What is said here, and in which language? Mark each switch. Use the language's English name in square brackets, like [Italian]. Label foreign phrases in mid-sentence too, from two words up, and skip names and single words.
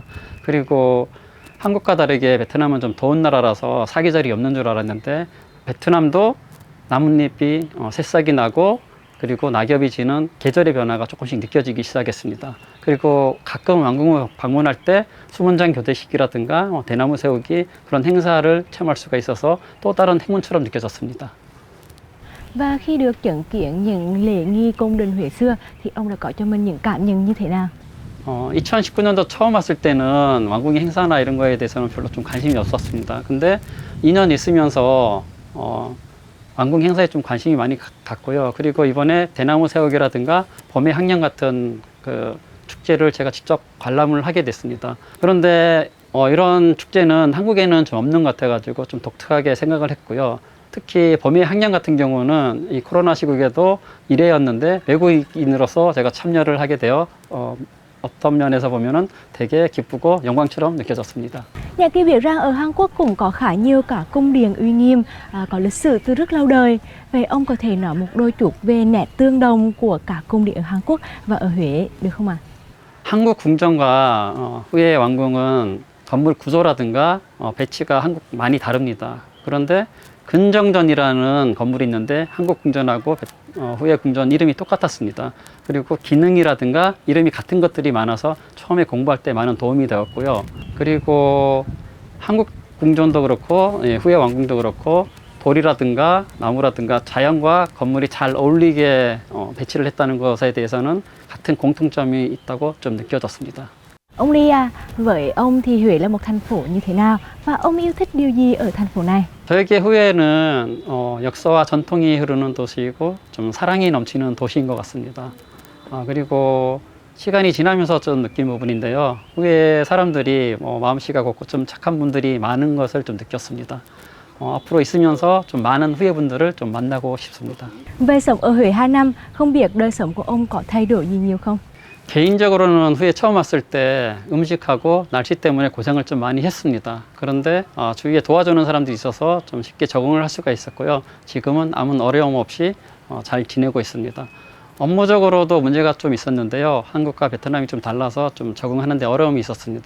[Korean] 그리고 한국과 다르게 베트남은 좀 더운 나라라서 사계절이 없는 줄 알았는데 베트남도 나뭇잎이 새싹이 나고 그리고 낙엽이 지는 계절의 변화가 조금씩 느껴지기 시작했습니다. 그리고 가끔 왕궁을 방문할 때 수문장 교대식이라든가 대나무 세우기 그런 행사를 체험할 수가 있어서 또 다른 행운처럼 느껴졌습니다. [Vietnamese] Và khi được chứng kiến những lễ nghi cung đình Huế xưa thì ông đã có cho mình những cảm nhận như thế nào? [Korean] 2019년도 처음 왔을 때는 왕궁의 행사나 이런 거에 대해서는 별로 좀 관심이 없었습니다. 근데 2년 있으면서 왕궁 행사에 좀 관심이 많이 갔고요. 그리고 이번에 대나무 세우기라든가 봄의 향연 같은 그 축제를 제가 직접 관람을 하게 됐습니다. 그런데 이런 축제는 한국에는 좀 없는 것 같아가지고 좀 독특하게 생각을 했고요. 특히 봄의 향연 같은 경우는 이 코로나 시국에도 1회였는데 외국인으로서 제가 참여를 하게 되어 어떤 면에서 보면은 되게 기쁘고 영광처럼 느껴졌습니다. [Vietnamese] Nhà kia biết rằng ở Hàn Quốc cũng có khá nhiều cả cung điện uy nghiêm, có lịch sử từ rất lâu đời. Vậy ông có thể nói một đôi chút về nét tương đồng của cả cung điện ở Hàn Quốc và ở Huế được không ạ? [Korean] 한국 궁전과 후의 왕궁은 건물 구조라든가 배치가 한국 많이 다릅니다. 그런데 근정전이라는 건물이 있는데 한국 궁전하고 후의 궁전 이름이 똑같았습니다. 그리고 기능이라든가 이름이 같은 것들이 많아서 처음에 공부할 때 많은 도움이 되었고요. 그리고 한국 궁전도 그렇고 후의 왕궁도 그렇고 돌이라든가 나무라든가 자연과 건물이 잘 어울리게 배치를 했다는 것에 대해서는 같은 공통점이 있다고 좀 느껴졌습니다. [Vietnamese] Ông Ly à, với ông thì Huế là một thành phố như thế nào và ông yêu thích điều gì ở thành phố này? [Korean] 저에게 후회는 역사와 전통이 흐르는 도시이고 좀 사랑이 넘치는 도시인 것 같습니다. 그리고 시간이 지나면서 좀 느낀 부분인데요. 후에 사람들이 마음씨가 곱고 좀 착한 분들이 많은 것을 좀 느꼈습니다. 앞으로 있으면서 좀 많은 후에 분들을 좀 만나고 싶습니다. [Vietnamese] Về sống ở Huế 2 năm, không biết đời sống của ông có thay đổi gì nhiều không? [Korean] 개인적으로는 후에 처음 왔을 때 음식하고 날씨 때문에 고생을 좀 많이 했습니다. 그런데 주위에 도와주는 사람들이 있어서 좀 쉽게 적응을 할 수가 있었고요. 지금은 아무 어려움 없이 잘 지내고 있습니다. 업무적으로도 문제가 좀 있었는데요. 한국과 베트남이 좀 달라서 좀 적응하는 데 어려움이 있었습니다.